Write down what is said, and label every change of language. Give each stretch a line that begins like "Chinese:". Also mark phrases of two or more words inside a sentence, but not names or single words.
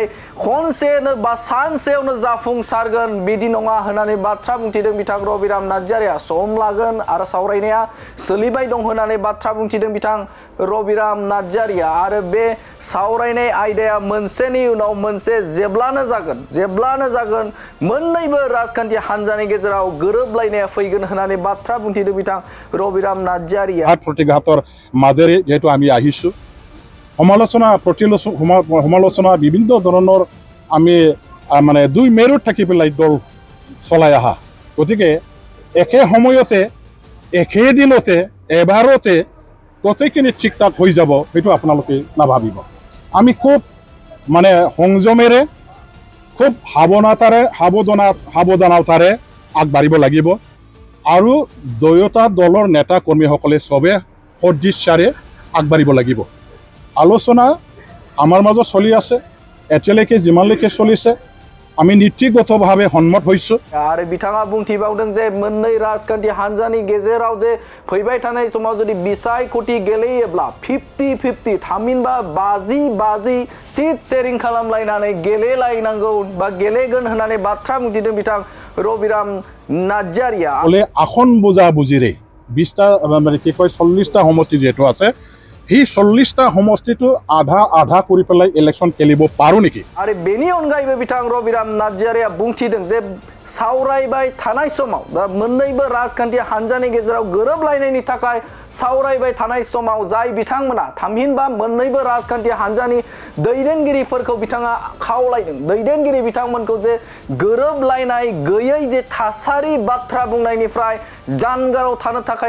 Bodo: खनसेनो बा सानसेयावनो जाफुंसारगोन बिदि नङा होननानै बाथ्रा बुंथिदों बिथां रबिराम नार्जारिया सम लागोन आरो सावरायनाया सोलिबाय दं होननानै बाथ्रा बुंथिदों बिथां रबिराम नार्जारिया आरो बे सावरायनाय आयदाया मोनसेनि उनाव मोनसे जेब्लानो जागोन मोननैबो राजखान्थि हान्जानि गेजेराव गोरोबलायनाया फैगोन होननानै बाथ्रा बुंथिदों बिथां रबिराम नार्जारिया
Assamese: प्रतिघाতৰ মাজেৰে যেহেতু আমি আহিছোঁ সমালোচনা বিভিন্ন ধৰণৰ আমি মানে দুই মেৰুত থাকি পেলাই দল চলাই আহা গতিকে একে সময়তে একে দিনতে এবাৰতে গোটেইখিনি ঠিক ঠাক হৈ যাব সেইটো আপোনালোকে নাভাবিব আমি খুব মানে সংযমেৰে খুব সাৱধানতাৰে আগবাঢ়িব লাগিব আৰু দুয়োটা দলৰ নেতা কৰ্মীসকলে সবে সদিচ্ছাৰে আগবাঢ়িব লাগিব আলোচনা আমাৰ মাজত চলি আছে এতিয়ালৈকে যিমানলৈকে চলিছে আমি নীতিগতভাৱে সন্মত হৈছোঁ
Bodo: आरो बिथाङा बुंथिबावदों जे मोननै राजखान्थि हान्जानि गेजेराव जे फैबाय थानाय समाव जुदि बिसायख'थि गेलेयोब्ला 50-50 थामहिनबा 50-50
English: seat sharing
Bodo: खालामलायनानै गेलेलायनांगौ बा गेलेगोन होननानै बाथ्रा बुंथिदों बिथां रबिराम नार्जारिया
Assamese: বলে আসন বুজাবুজিৰে 20টা মানে কি কয় 40টা সমষ্টি যেটো আছে ही 40টা সমষ্টিটো আধা কৰি পেলাই ইলেকশন খেলিব পাৰো নেকি
Bodo: आरो बेनि अनगायैबो बिथां रबिराम नार्जारिया बुंथिदों जे सावरायबाय थानाय समाव मोननैबो राजखान्थि हान्जानि गेजेराव गोरोबलायनायनि थाखाय सावरायबाय थानाय समाव जाय बिथांमोना थामहिनबा मोन्नैबो राजखान्थि हान्जानि दैदेनगिरिफोरखौ बिथाङा खावलायदों दैदेनगिरि बिथांमोनखौ जे गोरोबलायनाय गैयै जे थासारि बाथ्रा बुंनायनिफ्राय जानगाराव थानो थाखाय